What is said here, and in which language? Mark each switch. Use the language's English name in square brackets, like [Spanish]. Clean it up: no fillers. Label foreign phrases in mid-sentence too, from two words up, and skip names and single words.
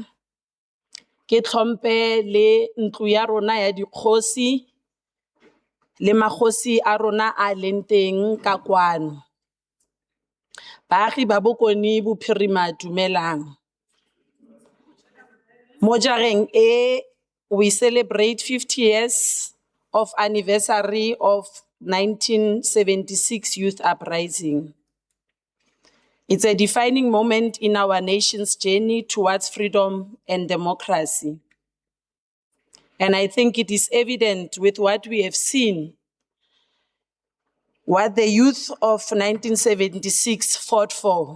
[Tswana] Ke tlhompe le ntlo ya rona ya dikgosi le magosi a rona a leng teng ka kwano. Baagi ba Bokone Bophirima dumelang. Mo jareng e [English] we celebrate 50 years of anniversary of 1976 Youth Uprising. It's a defining moment in our nation's journey towards freedom and democracy. And I think it is evident with what we have seen, what the youth of 1976 fought for.